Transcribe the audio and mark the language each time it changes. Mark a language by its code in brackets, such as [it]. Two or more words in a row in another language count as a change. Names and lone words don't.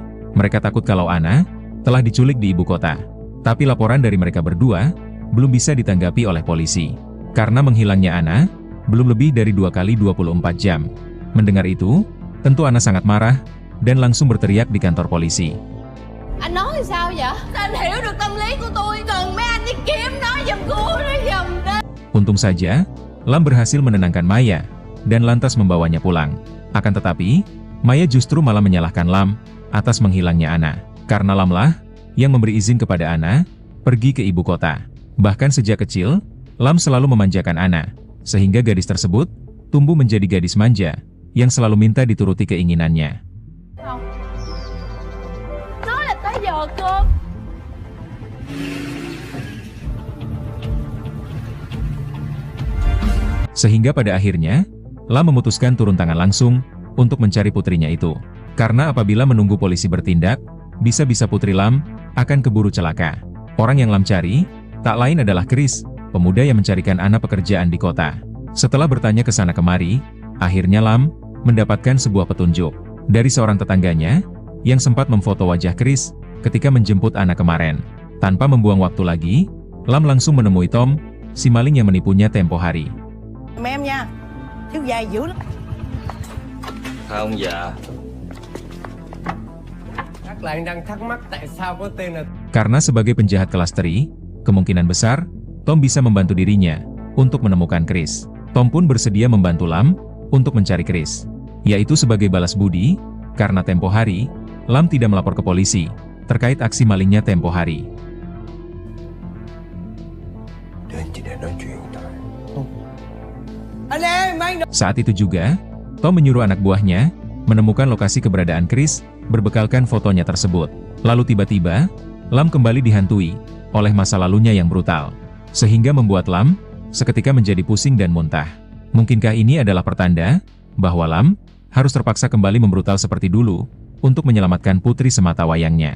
[id] Mereka takut kalau Ana telah diculik di ibu kota. Tapi laporan dari mereka berdua belum bisa ditanggapi oleh polisi. Karena menghilangnya Ana belum lebih dari 2 kali 24 jam. Mendengar itu, tentu Ana sangat marah dan langsung berteriak di kantor polisi. [vi] Anh nói thì sao vậy? Sao anh hiểu được tâm lý của tôi? Cần mấy anh đi kiếm nó giùm cô nó giùm đó. [id] Untung saja, Lam berhasil menenangkan Maya dan lantas membawanya pulang. Akan tetapi, Maya justru malah menyalahkan Lam atas menghilangnya Ana. Karena Lam lah yang memberi izin kepada Ana pergi ke ibu kota. Bahkan sejak kecil, Lam selalu memanjakan Ana, sehingga gadis tersebut tumbuh menjadi gadis manja yang selalu minta dituruti keinginannya. [vi] Không. Nói là tới giờ cơm. [id] Sehingga pada akhirnya, Lam memutuskan turun tangan langsung untuk mencari putrinya itu. Karena apabila menunggu polisi bertindak, bisa-bisa putri Lam akan keburu celaka. Orang yang Lam cari, tak lain adalah Chris, pemuda yang mencarikan Ana pekerjaan di kota. Setelah bertanya ke sana kemari, akhirnya Lam mendapatkan sebuah petunjuk dari seorang tetangganya yang sempat memfoto wajah Chris ketika menjemput Ana kemarin. Tanpa membuang waktu lagi, Lam langsung menemui Tom, si maling yang menipunya tempo hari. [vi] Em nha, thiếu dài dữ lắm. Không dạ. Các bạn đang thắc mắc tại sao có tên là... [id] Karena sebagai penjahat kelas teri, kemungkinan besar Tom bisa membantu dirinya untuk menemukan Chris. Tom pun bersedia membantu Lam untuk mencari Chris, yaitu sebagai balas budi, karena tempo hari, Lam tidak melapor ke polisi terkait aksi malingnya tempo hari. [vi] Đến chỉ để nói chuyện thôi. Anh em mang đồ. [id] Saat itu juga, Tom menyuruh anak buahnya menemukan lokasi keberadaan Chris, berbekalkan fotonya tersebut. Lalu tiba-tiba, Lam kembali dihantui oleh masa lalunya yang brutal, sehingga membuat Lam seketika menjadi pusing dan muntah. Mungkinkah ini adalah pertanda bahwa Lam harus terpaksa kembali membrutal seperti dulu untuk menyelamatkan putri semata wayangnya?